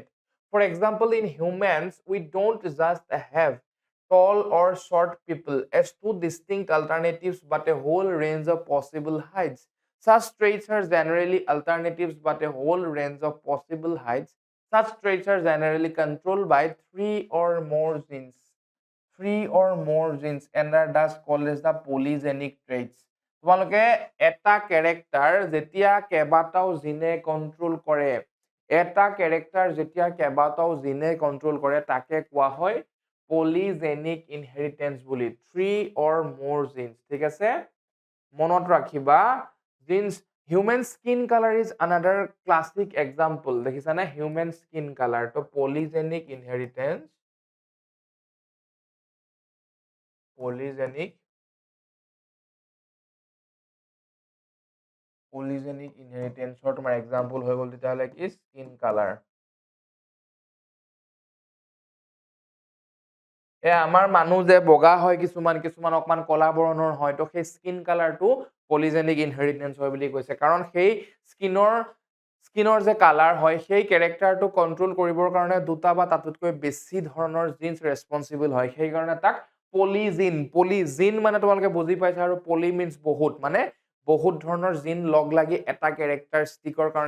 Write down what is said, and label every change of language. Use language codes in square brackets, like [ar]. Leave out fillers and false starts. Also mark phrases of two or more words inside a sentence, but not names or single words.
[en] For example, in humans, we don't just have tall or short people as two distinct alternatives but a whole range of possible heights. Such traits are generally alternatives but a whole range of possible heights. Such traits are generally controlled by 3 or more genes. 3 or more genes and are thus called as the polygenic traits. [as] তোমালোকে এটা ক্যাৰেক্টাৰ যেতিয়া কেবাটাও জিনে কন্ট্ৰোল কৰে তাকে কোৱা হয় [en] polygenic inheritance [as] বুলি [en] 3 or more genes [as] ঠিক আছে মনত ৰাখিবা [en] genes human skin color is another classic example [as] দেখিছানে [en] human skin color [as] তো [en] polygenic inheritance polygenic inheritance or [as] তোমাৰ example হৈ গ'ল তেতিয়াহ'লে কি [en] skin color [as] আমাৰ মানুহ যে বগা হয় কিছুমান অকমান কলা বৰণৰ হয় তো সেই স্কিন কালাৰটো [en] polygenic inheritance [as] হয় বুলি কৈছে কাৰণ সেই স্কিনৰ যে কালাৰ হয় সেই কেৰেক্টাৰটো কন্ট্ৰোল কৰিবৰ কাৰণে দুটা বা তাতোতকৈ বেছি ধৰণৰ জিনছ ৰেসপন্সিবল হয় সেই কাৰণে তাক পলিজিন মানে তোমালোকে বুজি পাইছা আৰু [en] poly means [as] বহুত মানে বহুত ধৰণৰ জিন লগ লাগি এটা কেৰেক্টাৰিষ্টিকৰ কাৰণে